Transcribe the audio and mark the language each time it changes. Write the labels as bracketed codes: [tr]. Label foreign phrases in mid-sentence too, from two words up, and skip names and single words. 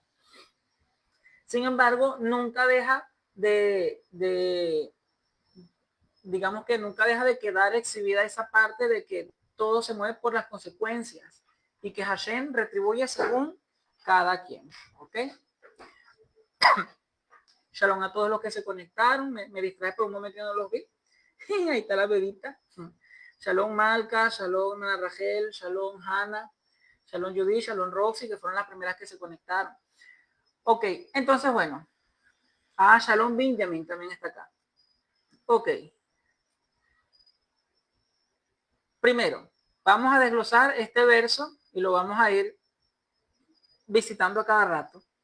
[es] Sin embargo, nunca deja digamos que nunca deja de quedar exhibida esa parte de que todo se mueve por las consecuencias y que Hashem retribuye según cada quien. ¿Ok? Shalom a todos los que se conectaron. Me distrae por un momento que no los vi. Ahí está la bebita. Shalom Malca, Shalom Ana Rachel, Shalom Hanna, Shalom Judy, Shalom Roxy, que fueron las primeras que se conectaron. Ok, entonces bueno. Shalom Benjamin también está acá. Ok. Primero, vamos a desglosar este verso y lo vamos a ir visitando a cada rato.